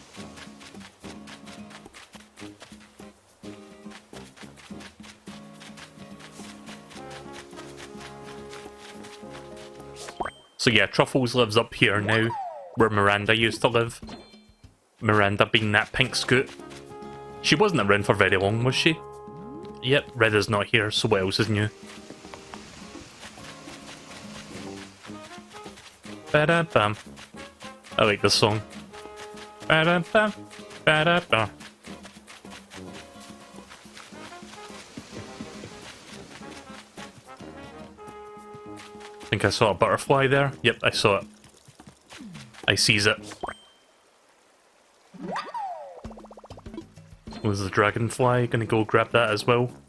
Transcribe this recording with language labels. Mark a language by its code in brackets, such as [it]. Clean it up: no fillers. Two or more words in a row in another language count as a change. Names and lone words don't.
[en] So yeah, Truffles lives up here now, where Miranda used to live. Miranda being that pink scoot. She wasn't around for very long, was she? Yep, Red is not here, so what else is new? Ba-da-bum. I like this song. Ba-da-bum, ba-da-bum. I think I saw a butterfly there. Yep, I saw it. I sees it. Was the dragonfly gonna go grab that as well?